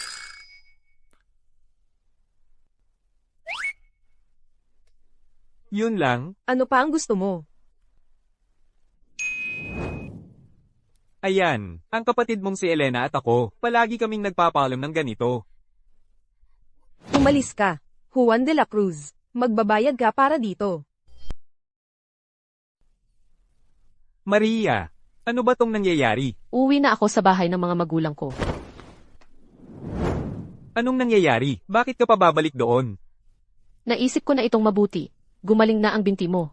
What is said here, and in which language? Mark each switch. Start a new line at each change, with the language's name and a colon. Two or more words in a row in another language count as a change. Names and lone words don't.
Filipino: Yun lang? Ano pa ang gusto mo? Ayan, ang kapatid mong si Elena at ako, palagi kaming nagpapaalam ng ganito. Umalis ka. Juan de la Cruz. Magbabayad ka para dito. Maria, ano ba tong nangyayari? Uwi na ako sa bahay ng mga magulang ko. Anong nangyayari? Bakit ka pa babalik doon? Naisip ko na itong mabuti. Gumaling na ang binti mo.